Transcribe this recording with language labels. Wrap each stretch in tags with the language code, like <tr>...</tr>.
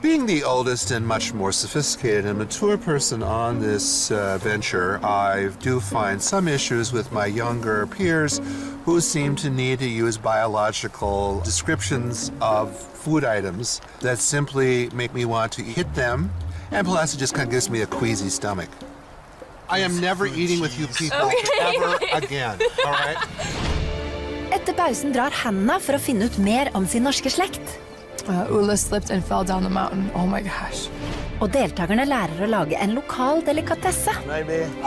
<en>Being the oldest and much more sophisticated and mature person on this venture, I do find some issues with my younger peers who seem to need to use biological descriptions of food items that simply make me want to hit them, and plus it just kind of gives me a queasy stomach. I am never eating with you people ever again, all right?</en> <no>Etter pausen drar Hannah for å finne ut mer om sin norske slekt.</no> <en>Ula slipped and fell down the mountain. Oh my gosh.</en> <no>Og deltakerne lærer å lage en lokal delikatesse.</no> <en>Maybe.</en>